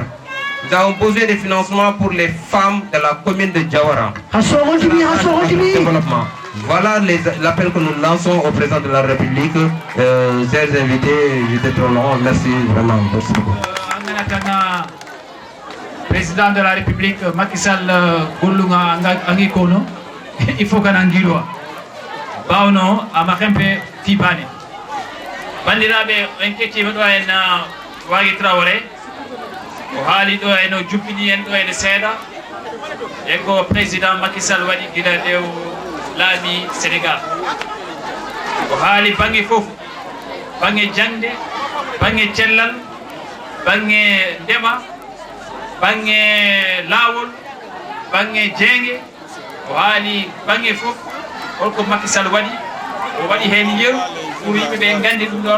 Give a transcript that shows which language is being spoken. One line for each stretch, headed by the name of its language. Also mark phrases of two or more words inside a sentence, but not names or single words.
French: Nous avons besoin de financement pour les femmes de la commune de Diawara. Développement. Voilà l'appel que nous lançons au président de la République. Chers invités, j'étais trop long. Merci vraiment. Merci beaucoup. Président de la République
Fula: Macky Sall gollunga angi kono
French: il faut
Fula: kana ngirwa bawno ama kempe tibani bandirabe en ketti do en wagi Traoré o haali do en juppini en do en seeda e ko président Macky Sall wadi gila dew laabi Sénégal o haali bangi fof bangi jangde bangi cellal bangi ndema bange lawol bange jenge o haali bange fof holko Macky Sall waɗi o waɗi hen yeru pour yimɓeɓe gandi ɗum ɗon